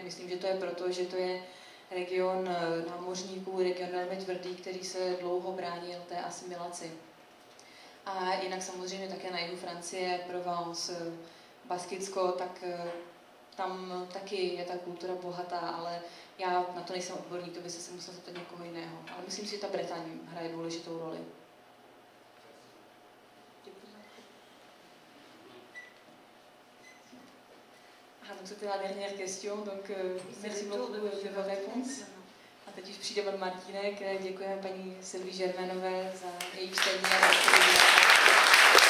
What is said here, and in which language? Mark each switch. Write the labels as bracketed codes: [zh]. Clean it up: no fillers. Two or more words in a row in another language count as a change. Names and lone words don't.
[cs] Myslím, že to je proto, že to je region námořníků, region velmi tvrdý, který se dlouho bránil té asimilaci. A jinak samozřejmě také na jihu Francie, Provence, Baskicko, tak tam taky je ta kultura bohatá, ale já na to nejsem odborník, to by se musel zeptat někoho jiného. Ale myslím si, že ta Bretaň hraje důležitou roli. [fr] Donc c'était la dernière question, donc merci beaucoup de vos réponses. [cs] A teď už přijde pan Martínek, děkujeme paní Sylvii Germanové za její čtení.